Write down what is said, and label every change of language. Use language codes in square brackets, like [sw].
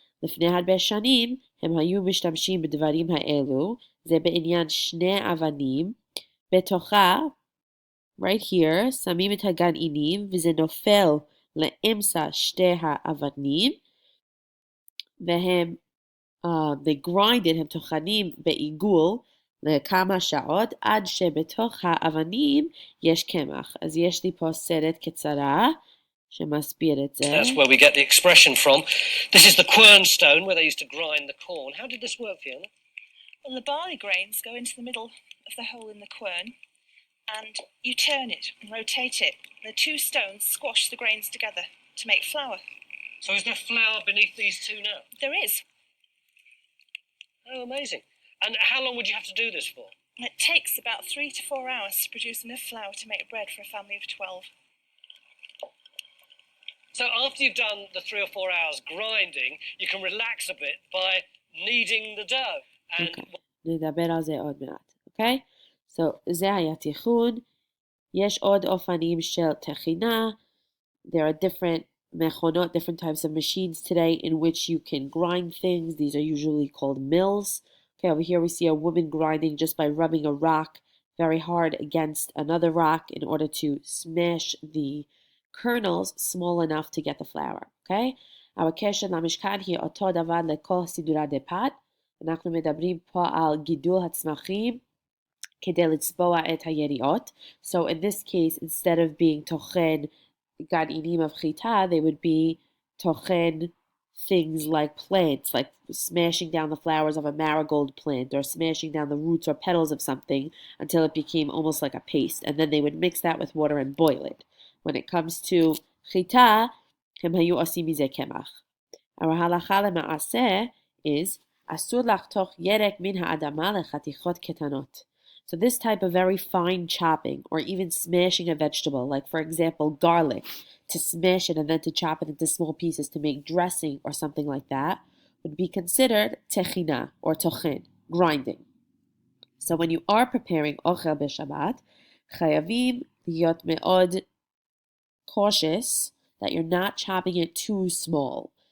[he] לפני הרבה שנים הם היו משתמשים בדברים האלו, זה בעניין 2 אבנים, בתוכה, [en] right here, [he] שמים את הגרעינים וזה נופל לאמצע 2 האבנים, והם [en] they grind it, [he] הם טוחנים בעיגול לכמה שעות, עד שבתוך האבנים יש קמח. אז יש לי פה סרט קצרה שמסביר את זה. [en] That's where we get the expression from. This is the quern stone where they used to grind the corn. How did this work, Fiona? Well, the barley grains go into the middle of the hole in the quern, and you turn it and rotate it. The 2 stones squash the grains together to make flour. So is there flour beneath these 2 now? There is. Oh, amazing. And how long would you have to do this for? It takes about 3 to 4 hours to produce enough flour to make bread for a family of 12. So after you've done the 3 or 4 hours grinding, you can relax a bit by kneading the dough. [he] נדבר על זה עוד מעט, [en] So, [he] זה היה תיכון. יש עוד אופנים של טחינה. [en] There are different מכונות, different types of machines today in which you can grind things. These are usually called mills. Over here we see a woman grinding just by rubbing a rock very hard against another rock in order to smash the kernels small enough to get the flour. Our [he] הקשר למשכן היא אותו דבר לכל סידורה דפת. אנחנו מדברים פה על גידול הצמחים כדי לצבוע את היריעות. [en] So in this case, instead of being [he] טוחן גרעינים [en] of חיטה, they would be טוחן things like plants, like smashing down the flowers of a marigold plant or smashing down the roots or petals of something until it became almost like a paste. And then they would mix that with water and boil it. When it comes to [he] חיטה, הם היו עושים מזה קמח. ההלכה למעשה is אסור לחתוך ירק מן האדמה לחתיכות קטנות. [en] So this type of very fine chopping or even smashing a vegetable, like for example garlic, to smash it and then to chop it into small pieces to make dressing or something like that, would be considered techina or tochen, grinding. So when you are preparing ochel b'Shabbat, chayavim [he] להיות מאוד [en] cautious that you're not chopping it too small.